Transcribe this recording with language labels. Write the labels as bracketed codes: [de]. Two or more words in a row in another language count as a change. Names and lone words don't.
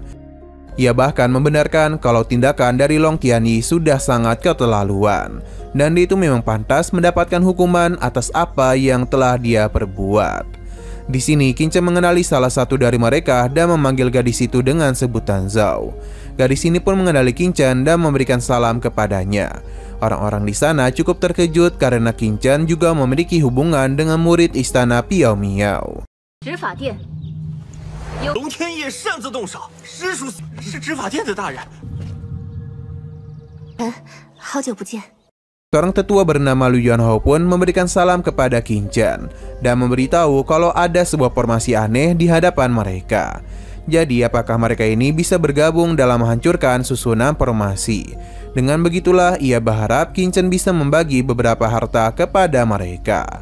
[id] Ia bahkan membenarkan kalau tindakan dari Long Tianyi sudah sangat keterlaluan, dan dia itu memang pantas mendapatkan hukuman atas apa yang telah dia perbuat. Di sini Qin Chen mengenali salah satu dari mereka dan memanggil gadis itu dengan sebutan Zhao. Gadis ini pun mengenali Qin Chen dan memberikan salam kepadanya. Orang-orang di sana cukup terkejut karena Qin Chen juga memiliki hubungan dengan murid istana Piao Miao. [zh] 龙天业擅自动手，实属是执法殿的大人。好久不见。 [id] Seorang tetua bernama Lu Yuanhao pun memberikan salam kepada Qin Chen dan memberitahu kalau ada sebuah formasi aneh di hadapan mereka. Jadi apakah mereka ini bisa bergabung dalam menghancurkan susunan formasi? Dengan begitulah ia berharap Qin Chen bisa membagi beberapa harta kepada mereka.